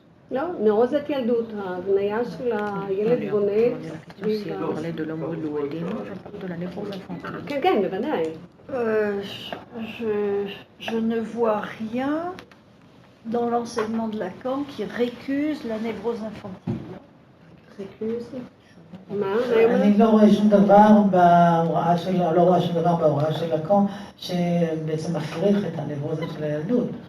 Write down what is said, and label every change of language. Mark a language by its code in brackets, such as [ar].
[he] לא, נברוזת ילדות, ההבניה של הילד בונה סביב ה... [fr] de l'homme louédin, je parle de la névrose infantile. [he] כן, כן, בוודאי. [fr] Je ne vois rien dans l'enseignement de Lacan qui récuse la névrose infantile. [he] מה? אני לא רואה שום דבר בהוראה של, לא רואה שום דבר בהוראה של לקאן שבעצם מפריך את הנברוזה של הילדות.